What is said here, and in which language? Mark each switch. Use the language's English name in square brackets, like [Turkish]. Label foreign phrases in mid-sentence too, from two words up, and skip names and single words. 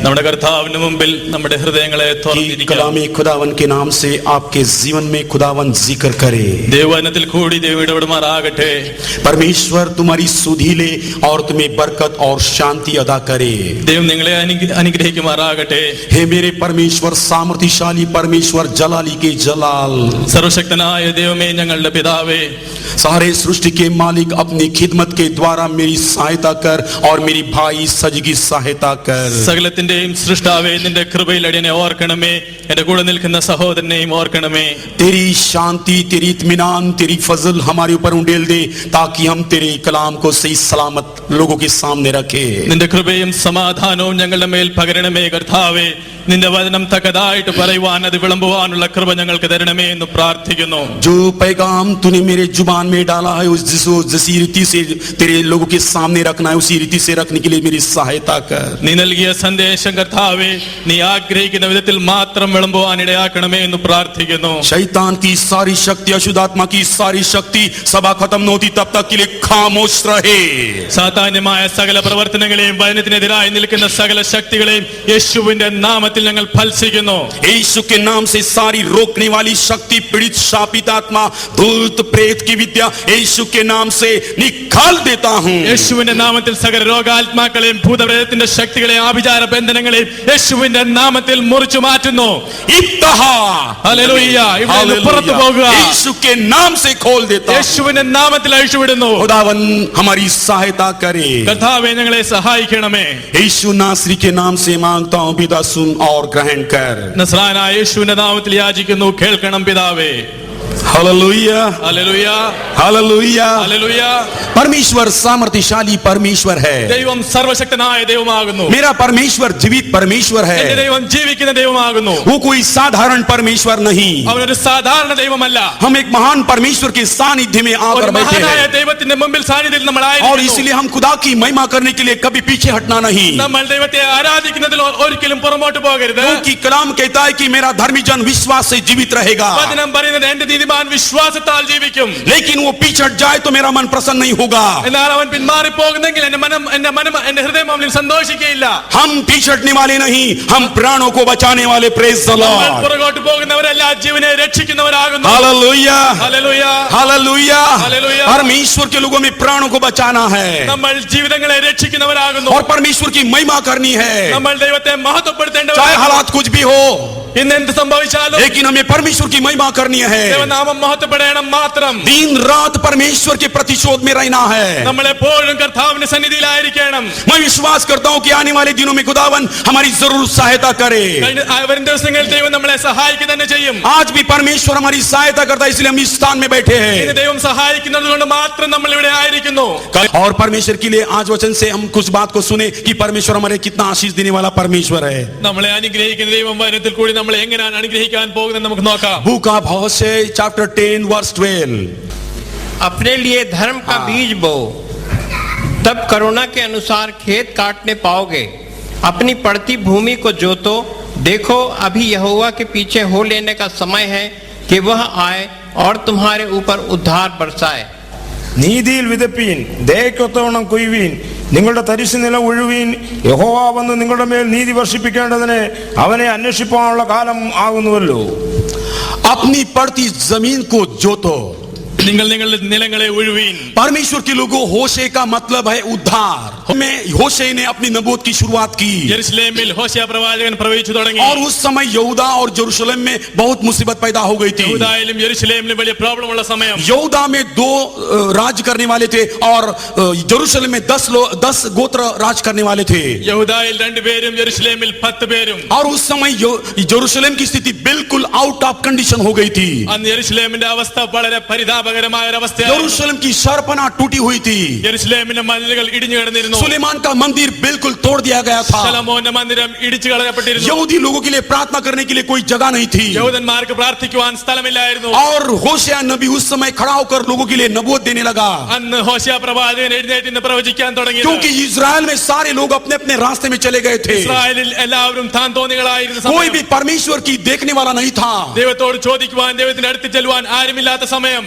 [Hindi] कलामे खुदावन के नाम से आपके जीवन में खुदावन जिक्र करे। परमेश्वर तुम्हारी सुधि ले और तुम्हें बरकत और शांति अदा करे। हे मेरे परमेश्वर, सामर्थ्यशाली परमेश्वर, जलाली के जलाल, [Malayalam] सर्वशक्तनाय ദൈവമേ ഞങ്ങളുടെ പിതാവേ, [Hindi] सारे सृष्टि के मालिक, अपनी खिदमत के द्वारा मेरी सहायता कर और मेरी भाई सज की सहायता कर। [Malayalam] സകലത്തിന്റെയും സൃഷ്ടാവേ, നിന്റെ കൃപയിൽ അടിയനെ ഓർക്കണമേ, എന്റെ കൂടെ നിൽക്കുന്ന സഹോദരനെയും ഓർക്കണമേ। [Hindi] तेरी शांति, तेरी इत्मीनान, तेरी फजल हमारे ऊपर उंडेल दे, ताकि हम तेरे कलाम को सही सलामत लोगों के सामने रखे। [Malayalam] നിന്റെ കൃപയും സമാധാനവും ഞങ്ങളുടെ മേൽ പകരണമേ കർത്താവേ। നിന്റെ വചനം തക്കതായിട്ട് പറയുവാൻ, അത് വിളമ്പുവാനുള്ള കൃപ ഞങ്ങൾക്ക് തരണമേ എന്ന് പ്രാർത്ഥിക്കുന്നു। [Hindi] जो पैगाम तूने मेरे जुबान में डाला है, जिसी रीति से तेरे लोगों के सामने रखना है, उसी रीति से रखने के लिए मेरी सहायता कर। [Malayalam] നീ നൽകിയ സന്ദേശം കർത്താവേ, നീ ആഗ്രഹിക്കുന്ന വിധത്തിൽ മാത്രം വിളമ്പുവാൻ ഇടയാക്കണമേ എന്ന് പ്രാർത്ഥിക്കുന്നു। [Hindi] शैतान की सारी शक्ति, अशुद्ध आत्मा की सारी शक्ति सभा खत्म न होती तब तक के लिए खामोश रहे। [Malayalam] സാതാന്യമായ സകല പ്രവർത്തനങ്ങളെയും വചനത്തിനെതിരായി നിൽക്കുന്ന സകല ശക്തികളെയും യേശുവിന്റെ നാമത്തിൽ ഞങ്ങൾ ഫൽസിക്കുന്നു। [Hindi] यीशु के नाम से सारी रोकने वाली शक्ति, पीड़ित, शापित आत्मा, भूत प्रेत की विद्या यीशु के नाम से निकाल देता हूँ। [Malayalam] യേശുവിന്റെ നാമത്തിൽ സകല രോഗാത്മാക്കളെയും ഭൂതപ്രേതത്തിന്റെ ശക്തികളെയും ആഭിചാര ബന്ധനങ്ങളെയും യേശുവിന്റെ നാമത്തിൽ മുറിച്ചു മാറ്റുന്നു। ഹല്ലേലൂയ, പുറത്തു പോകുക, [Hindi] यीशु के नाम से खोल देता हूँ। [Malayalam] യേശുവിന്റെ നാമത്തിൽ അഴിച്ചുവിടുന്നു। [Hindi] खुदावन हमारी सहायता करे, [Malayalam] കർത്താവേ ഞങ്ങളെ സഹായിക്കണമേ। [Hindi] यीशु नासरी के नाम से मांगता हूँ, पिता सुन और ग्रहण कर। [Malayalam] നസ്രായനായ യേശുവിന്റെ നാമത്തിൽ യാചിക്കുന്നു, കേൾക്കണം പിതാവേ। [Hindi] हालेलुया, हालेलुया, हालेलुया, हालेलुया। परमेश्वर सामर्थ्यशाली परमेश्वर है। [Malayalam] ദൈവം സർവശക്തനായ ദൈവമാകുന്നു। [Hindi] मेरा परमेश्वर जीवित परमेश्वर है। [Malayalam] എന്റെ ദൈവം ജീവിക്കുന്ന ദൈവമാകുന്നു। [Hindi] वो कोई साधारण परमेश्वर नहीं, [Malayalam] അവനൊരു സാധാരണ ദൈവമല്ല। [Hindi] हम एक महान परमेश्वर के सानिध्य में आकर बैठे हैं, [Malayalam] ദൈവത്തിന്റെ മുമ്പിൽ സാന്നിധ്യത്തിൽ നമ്മൾ [Hindi] और [Malayalam] ആയിരിക്കുന്നു। [Hindi] इसलिए हम खुदा की महिमा करने के लिए कभी पीछे हटना नहीं। [Malayalam] നമ്മൾ ദൈവത്തെ ആരാധിക്കുന്നതിൽ ഒരിക്കലും പുറമോട്ട് പോകരുത്। [Hindi] क्योंकि कलाम कहता है कि मेरा धर्मी जन विश्वास से जीवित रहेगा। [Malayalam] വചനം പറയുന്നത് എന്റെ നീതിമാൻ വിശ്വാസത്താൽ ജീവിക്കും। [Hindi] लेकिन वो पीछे हट जाए तो मेरा मन प्रसन्न नहीं होगा। [Malayalam] എന്നാൽ അവൻ പിന്മാറി പോകുന്നെങ്കിൽ എന്റെ ഹൃദയം അവനിൽ സന്തോഷിക്കുകയില്ല। [Hindi] हम पीछे हटने वाले नहीं, हम प्राणों को बचाने वाले। [English] Praise the Lord. [Malayalam] പുറകോട്ട് പോകുന്നവരല്ല, ജീവനെ രക്ഷിക്കുന്നവരാകുന്നു। [Hindi] हालेलुया, हालेलुया, हालेलुया, हालेलुया। परमेश्वर के लोगों में प्राणों को बचाना है, [Malayalam] നമ്മൾ ജീവിതങ്ങളെ രക്ഷിക്കുന്നവരാകുന്നു। [Hindi] और परमेश्वर की महिमा करनी है, [Malayalam] നമ്മൾ ദൈവത്തെ മഹത്വപ്പെടുത്തേണ്ടവരാണ്। [Hindi] चाहे हालात कुछ भी हो, [Malayalam] ഇന്ന് എന്ത് സംഭവിച്ചാലും [Hindi] लेकिन हमें परमेश्वर की महिमा करनी है। [Malayalam] ദൈവനാമം മഹത്വപ്പെടണം മാത്രം। [Hindi] दिन रात परमेश्वर के प्रतिशोध में रहना है। [Malayalam] നമ്മൾ എപ്പോഴും കർത്താവിന്റെ സന്നിധിയിലായിരിക്കണം। [Hindi] मैं विश्वास करता हूँ कि आने वाले दिनों में खुदावन हमारी जरूर सहायता करे। [Malayalam] വരും ദിവസങ്ങളിൽ ദൈവം നമ്മളെ സഹായിക്കുക തന്നെ ചെയ്യും। [Hindi] आज भी परमेश्वर हमारी सहायता करता है, इसलिए हम इस स्थान में बैठे हैं। [Malayalam] ഇന്ന് ദൈവം സഹായിക്കുന്നത് കൊണ്ട് മാത്രം നമ്മൾ ഇവിടെ ആയിരിക്കുന്നു। [Hindi] और परमेश्वर के लिए आज वचन से हम कुछ बात को सुने कि परमेश्वर हमारे कितना आशीष देने वाला परमेश्वर है। [Malayalam] നമ്മളെ അനുഗ്രഹിക്കുന്ന ദൈവം വചനത്തിൽ കൂടി നമ്മളെ എങ്ങനെയാണ് അനുഗ്രഹിക്കാൻ പോകുന്നത് നമുക്ക് നോക്കാം। [English] Book of होशे chapter 10 verse 12। [Hindi] अपने लिए धर्म का बीज बो, तब करुणा के अनुसार खेत काटने पाओगे। अपनी पड़ती भूमि को जोतो, देखो अभी यहोवा के पीछे हो लेने का समय है कि वह आए और तुम्हारे ऊपर उद्धार बरसाए। [Malayalam] നീതിയിൽ വിതപ്പീൻ, ദയക്കൊത്തവണ്ണം കൊയ്വീൻ, നിങ്ങളുടെ തരിശു നില ഉഴുവീൻ. യഹോവ വന്ന് നിങ്ങളുടെ മേൽ നീതി വർഷിപ്പിക്കേണ്ടതിന് അവനെ അന്വേഷിപ്പാനുള്ള കാലം ആകുന്നുവല്ലോ. [Hindi] अपनी पड़ती जमीन को जोतो। [Malayalam] നിങ്ങൾ നിങ്ങളുടെ നിലങ്ങളെ ഉഴുവീൻ. [Hindi] परमेश्वर के लोगों, होशे का मतलब है उद्धार। में होशे ने अपनी नबूवत की शुरुआत की [Malayalam] യെരുശലേമിൽ ഹോശേയ പ്രവാചകൻ പ്രവചിച്ചു തുടങ്ങി. [Hindi] और उस समय यहूदा और जेरूशलेम में बहुत मुसीबत पैदा हो गई थी। [Malayalam] യഹൂദായിലും യെരുശലേമിലും വലിയ പ്രോബ്ലം ഉള്ള സമയം. [Hindi] यहूदा में 2 राज करने वाले थे और जेरूशलेम में 10 गोत्र राज करने वाले थे। [Malayalam] യഹൂദായിൽ 2 പേരും യെരുശലേമിൽ 10 പേരും. [Hindi] और उस समय जेरूशलेम की स्थिति बिल्कुल [English] out of condition [Hindi] हो गई थी। [Malayalam] അന്ന് യെരുശലേമിന്റെ അവസ്ഥ വളരെ പരിതാപകരമായ ഒരു അവസ്ഥയായിരുന്നു. [Hindi] जेरूशलेम की शरपना टूटी हुई थी। [Malayalam] യെരുശലേമിന്റെ മതിലുകൾ ഇടിഞ്ഞു കിടന്നിരുന്നു. [Hindi] सुलेमान का मंदिर बिल्कुल तोड़ दिया गया था। [Malayalam] ശലോമോന്റെ മന്ദിരം ഇടിച്ചു കളയപ്പെട്ടിരുന്നു. [Hindi] यहूदी लोगों के लिए प्रार्थना करने के लिए कोई जगह नहीं थी। [Malayalam] യഹൂദന്മാർക്ക് പ്രാർത്ഥിക്കുവാൻ സ്ഥലമില്ലായിരുന്നു. [Hindi] और होशेया नबी उस समय खड़ा होकर लोगों के लिए नबूवत देने लगा, [Malayalam] അന്ന് ഹോശേയ പ്രവാചകൻ എഴുന്നേറ്റ് ഇന്ന് പ്രവചിക്കാൻ തുടങ്ങി. [Hindi] क्योंकि इजराइल में सारे लोग अपने अपने रास्ते में चले गए थे। [Malayalam] ഇസ്രായേലിൽ എല്ലാവരും താൻ തോന്നികളായിരുന്ന [Hindi] कोई [Malayalam] സമയം. [Hindi] भी परमेश्वर की देखने वाला नहीं था। [Malayalam] ദൈവത്തോട് ചോദിക്കുവാൻ ദൈവത്തിന്റെ അടുത്ത് ചെല്ലുവാൻ ആരുമില്ലാത്ത സമയം.